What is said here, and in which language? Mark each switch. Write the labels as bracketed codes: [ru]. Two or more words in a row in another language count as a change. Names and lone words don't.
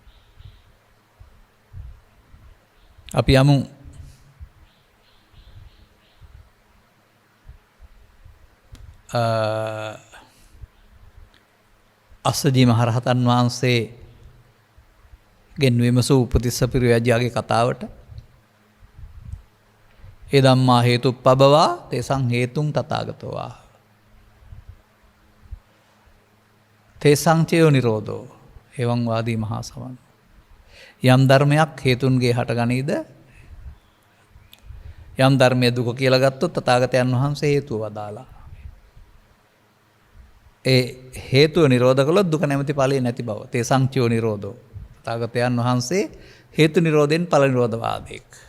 [si] අපි යමු අස්සජී මහරහතන් වහන්සේ ගෙන්වීම සූපතිස්ස පිරිවැජ්ජාගේ කතාවට. [pi] ඒ ධම්මා හේතුප්පබවා තේසං හේතුං තථාගතෝ තේසං චයෝ නිරෝධෝ එවං වාදී මහා සමන්. [si] යම් ධර්මයක් හේතුන්ගේ හටගනීද යම් ධර්මයේ දුක කියලා ගත්තොත් තථාගතයන් වහන්සේ හේතුව වදාලා. ඒ හේතුව නිරෝධ කළොත් දුක නැමැති ඵලෙ නැති බව. [pi] තේසං චයෝ නිරෝධෝ [si] තථාගතයන් වහන්සේ හේතු නිරෝධයෙන් ඵල නිරෝධ වාදයක්.